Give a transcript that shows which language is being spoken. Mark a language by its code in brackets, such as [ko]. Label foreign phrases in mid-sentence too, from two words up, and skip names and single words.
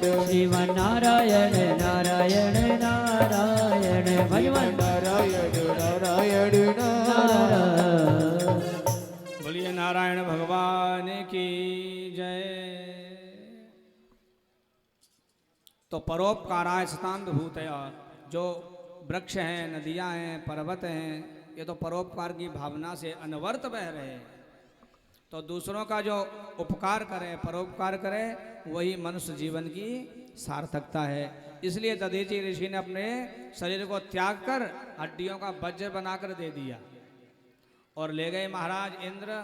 [hi] श्रीमन नारायण नारायण नारायण, भजमन नारायण नारायण नारायण। नारायण। बोलिए नारायण भगवान की जय। [sa] तो परोपकाराय सताम विभूतया, [hi] जो वृक्ष हैं, नदियां हैं, पर्वत हैं, ये तो परोपकार की भावना से अनवर्त बह रहे हैं। तो दूसरों का जो उपकार करे, परोपकार करे, वही मनुष्य जीवन की सार्थकता है। इसलिए दधीचि ऋषि ने अपने शरीर को त्याग कर हड्डियों का वज्र बनाकर दे दिया और ले गए महाराज इंद्र।